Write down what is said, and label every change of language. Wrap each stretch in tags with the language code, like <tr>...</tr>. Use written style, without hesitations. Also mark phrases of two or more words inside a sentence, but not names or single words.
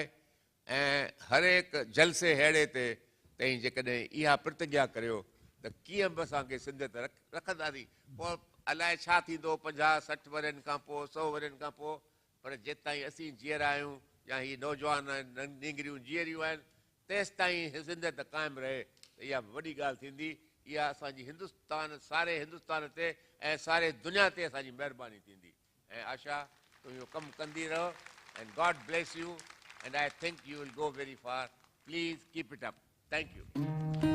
<sd>ऐं हर हिकु जलसे अहिड़े ते तई जेकॾहिं इहा प्रतिज्ञा करियो त कीअं बि असांखे सिंधियत रखंदासीं, पोइ अलाए छा थींदो 50-60 वरनि खां पोइ 100 वरनि खां पोइ, पर जेसि ताईं असीं जीअर आहियूं या हीअ नौजवान नींगरियूं जीअरियूं आहिनि तेसि ताईं सिंधियत क़ाइमु रहे त इहा वॾी ॻाल्हि थींदी। इहा असांजी हिंदुस्तान, सारे हिंदुस्तान ते ऐं सारे दुनिया ते असांजी महिरबानी थींदी। ऐं आशा तूं इहो कमु कंदी रहो।</sd> <en>And God bless you and I think you will go very far. Please keep it up. Thank you.</en>